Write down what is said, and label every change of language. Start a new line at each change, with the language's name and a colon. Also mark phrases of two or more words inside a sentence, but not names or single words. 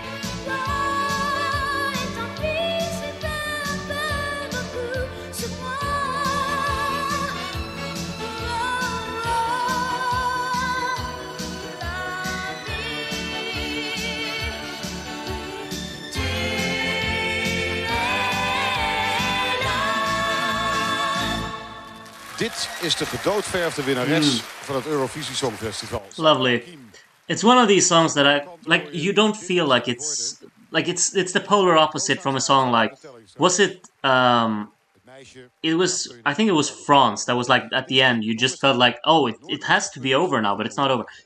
French: Oh, et tant pis, c'est pas un peu beaucoup sur moi. La vie, tu es là.
Dutch: Dit is de gedoodverfde winnares van het Eurovisie Songfestival.
English: Lovely. It's one of these songs that I like. You don't feel like it's the polar opposite from a song like, was it
Dutch: Het meisje
English: it was, I think it was France, that was like at the end you just felt like, oh, it has to be over now, but it's not over.